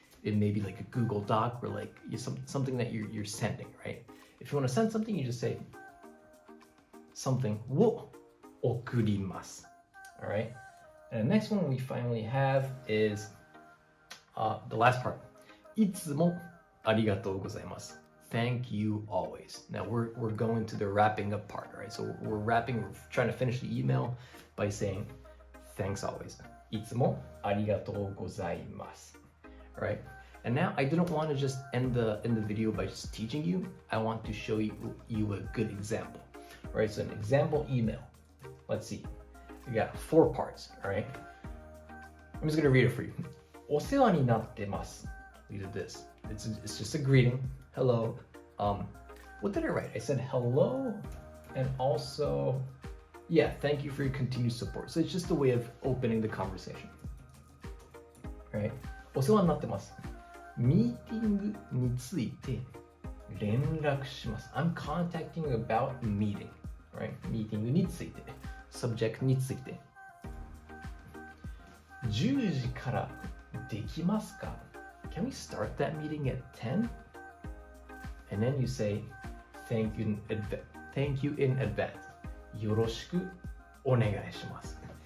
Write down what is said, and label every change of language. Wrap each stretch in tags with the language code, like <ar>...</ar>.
<en>It may be like a Google Doc or like something that you're sending, right? If you want to send something, you just say something</en> <ja>を送ります.</ja> <en>All right? And the next one we finally have is the last part.</en> <ja>いつもありがとうございます.</ja> <en>Thank you always. Now we're going to the wrapping up part, right? So we're trying to finish the email by saying thanks always.</en> <ja>いつもありがとうございます.</ja> <en>All right? And now I didn't want to just end the video by just teaching you. I want to show you a good example. All right? So an example email. Let's see. We got 4 parts, all right? I'm just going to read it for you.</en> <ja>お世話になってます.</ja> <en>We did this. It's just a greeting. Hello. What did I write? I said hello and also, yeah, thank you for your continued support. So it's just a way of opening the conversation. All right.</en> <ja>お世話になってます. ミーティングについて連絡します.</ja> <en>I'm contacting you about a meeting. All right?</en> <ja>ミーティングについて.Subject について. 10時からできますか?</ja> <en>Can we start that meeting at 10? And then you say, thank you in advance.</en> <ja>よろしくお願いします.</ja>